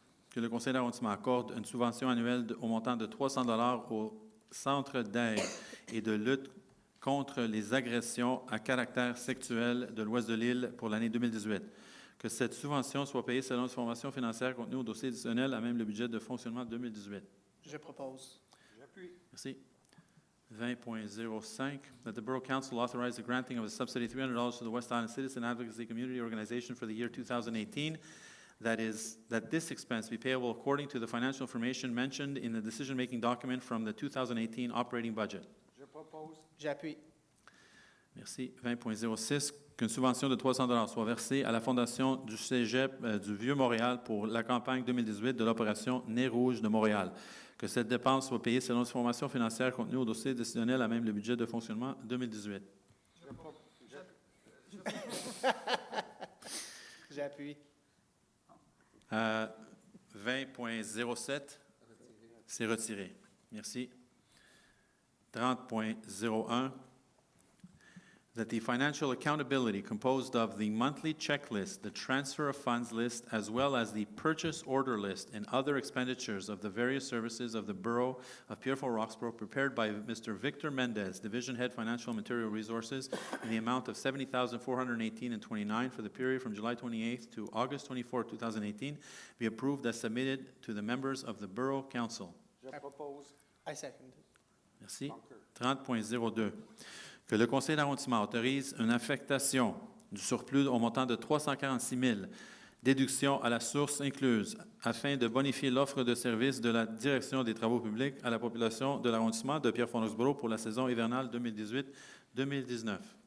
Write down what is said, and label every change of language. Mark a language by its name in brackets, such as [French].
[French] Que le conseil d'arrondissement accorde une subvention annuelle au montant de 300 $ au Centre d'aide et de lutte contre les agressions à caractère sexuel de l'Ouest de l'île pour l'année 2018. Que cette subvention soit payée selon les informations financières contenues au dossier additionnel à même le budget de fonctionnement 2018. Je propose. J'appuie. Merci. 20.05. [English] That the Borough Council authorize the granting of a subsidy of $300 to the West Island Citizen Advocacy Community Organization for the year 2018. That this expense be payable according to the financial information mentioned in the decision-making document from the 2018 operating budget. [French] Je propose. J'appuie. Merci. 20.06. Qu'une subvention de 300 $ soit versée à la Fondation du Cégep du Vieux-Montréal pour la campagne 2018 de l'opération Nez Rouge de Montréal. Que cette dépense soit payée selon les informations financières contenues au dossier décisionnel à même le budget de fonctionnement 2018. J'appuie. 20.07. C'est retiré. Merci. 30.01. [English] That the financial accountability composed of the monthly checklist, the transfer of funds list, as well as the purchase order list and other expenditures of the various services of the Borough of Pierrefonds-Roxboro prepared by Mr. Victor Mendez, Division Head Financial and Material Resources, in the amount of $70,418.29 for the period from July 28th to August 24, 2018, be approved as submitted to the members of the Borough Council. [French] Je propose. [English] I second. [French] Merci. 30.02. Que le conseil d'arrondissement autorise une affectation du surplus au montant de 346 000, déduction à la source incluse, afin de bonifier l'offre de services de la Direction des travaux publics à la population de l'arrondissement de Pierrefonds-Roxboro pour la saison hivernale 2018-2019.